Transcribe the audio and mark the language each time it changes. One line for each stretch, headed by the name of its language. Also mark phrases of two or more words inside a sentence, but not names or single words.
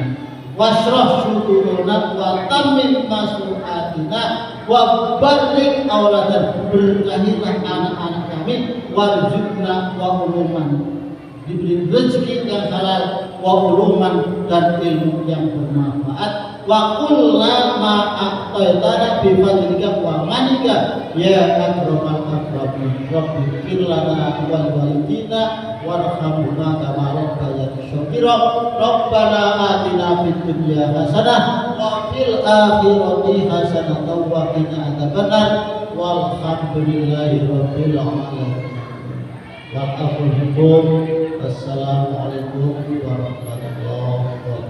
Arabic: واشرح صدورنا وتمم مشروعاتنا وبارك أولادنا,
Indonesian: berkahilah anak-anak kami,
Arabic: وارزقنا وعلوما,
Indonesian: diberi rezeki yang halal,
Arabic: وعلوما,
Indonesian: dan ilmu yang bermanfaat.
Arabic: وكلنا ما أعطيتنا بفضلك ومنك يا أكرم الأكرمين. رب اغفر لنا ولوالدينا وارحمنا كما ربيانا صغيرا. ربنا آتنا في الدنيا حسنة وفي الآخرة حسنة وقنا عذاب النار. والحمد لله رب العالمين. وأقول السلام عليكم ورحمة الله وبركاته.